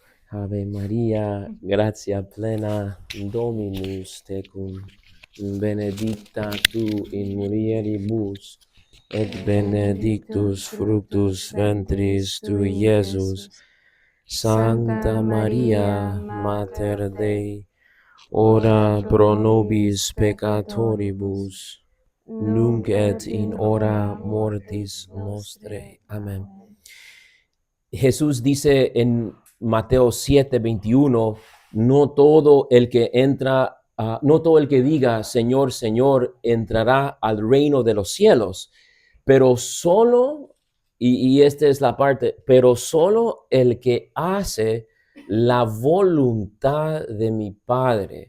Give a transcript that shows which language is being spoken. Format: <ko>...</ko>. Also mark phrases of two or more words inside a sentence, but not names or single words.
<la>Ave María, gratia plena, Dominus tecum, benedicta tu in mulieribus, et benedictus fructus ventris tui, Iesus. Sancta Maria, Mater Dei, ora pro nobis peccatoribus, nunc et in hora mortis nostrae.</la> <es>Amén. Jesús dice en Mateo 7:21, no todo el que entra, no todo el que diga Señor, Señor, entrará al reino de los cielos, pero solo, y esta es la parte, pero solo el que hace la voluntad de mi Padre.</es>